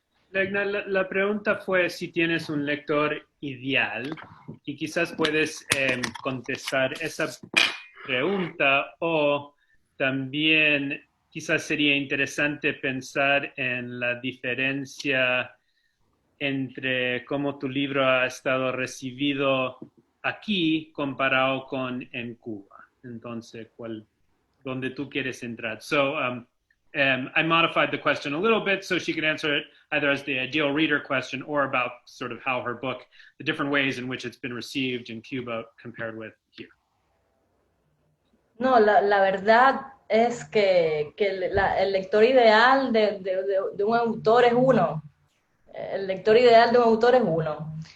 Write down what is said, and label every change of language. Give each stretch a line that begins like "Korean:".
Spanish: Legna, la pregunta fue si tienes un lector ideal, y quizás puedes contestar esa pregunta, o también quizás sería interesante pensar en la diferencia entre cómo tu libro ha estado recibido aquí comparado con en Cuba. Entonces, ¿dónde tú quieres entrar?
English: So, I modified the question a little bit so she could answer it either as the ideal reader question or about sort of how her book, the different ways in which it's been received in Cuba compared with here.
Spanish: No, la verdad es que el lector ideal de un autor es uno. El lector ideal de un autor es uno.